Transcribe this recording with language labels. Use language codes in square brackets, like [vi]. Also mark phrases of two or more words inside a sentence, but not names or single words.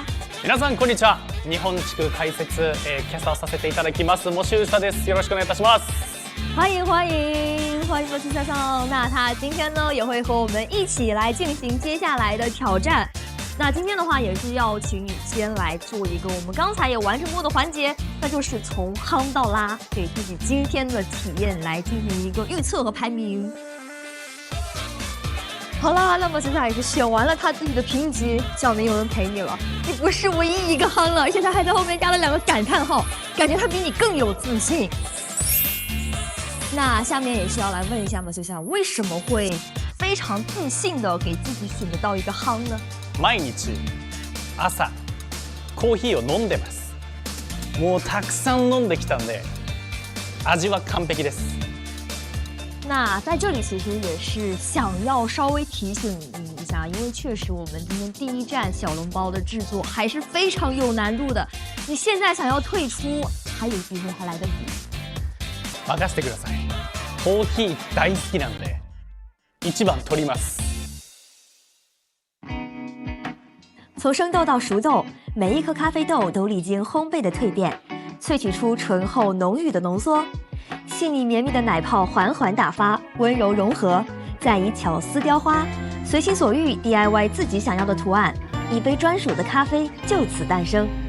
[ja] 皆さんこんにちは。日本地区解説、キャスターさせていただきます摩西萨です。よろしくお願いいたします。 [zh] 欢迎欢迎欢迎摩西萨桑。那他今天呢也会和我们一起来进行接下来的挑战。那今天的话也是要请你先来做一个我们刚才也完成过的环节，那就是从夯到拉，给自己今天的体验来进行一个预测和排名。好啦，那么现在也是选完了他自己的评级，小明有人陪你了，你不是唯一一个夯了，而且他还在后面加了2个感叹号，感觉他比你更有自信。那下面也是要来问一下嘛，就像为什么会非常自信的给自己选择到一个夯呢？ [ja] 毎日朝コーヒーを飲んでます。もうたくさん飲んできたんで、味は完璧です。 [zh] 那在这里其实也是想要稍微提醒你一下，因为确实我们今天第1站小笼包的制作还是非常有难度的。你现在想要退出，还有机会，还来得及。 [ja] 任せてください。コーヒー大好きなんで、1番取ります。 [zh] 从生豆到熟豆，每一颗咖啡豆都历经烘焙的蜕变，萃取出醇厚浓郁的浓缩，细腻绵密的奶泡缓缓打发，温柔融合，再以巧思雕花，随心所欲 DIY 自己想要的图案，一杯专属的咖啡就此诞生。